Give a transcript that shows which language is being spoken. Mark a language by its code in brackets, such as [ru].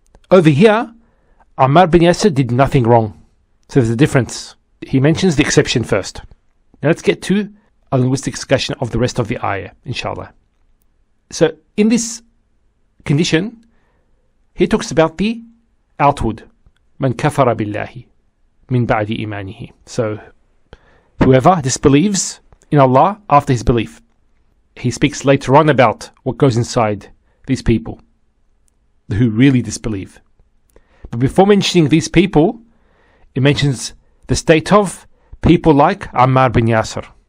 [en] Over here, Ammar bin Yasir did nothing wrong. So there's a difference. He mentions the exception first. Now let's get to a linguistic discussion of the rest of the ayah, inshallah. So in this condition, he talks about the outward, [ar] من كفر بالله من بعد إيمانه. [en] So whoever disbelieves in Allah after his belief. He speaks later on about what goes inside these people who really disbelieve. But before mentioning these people, it mentions the state of people like Ammar bin Yasir.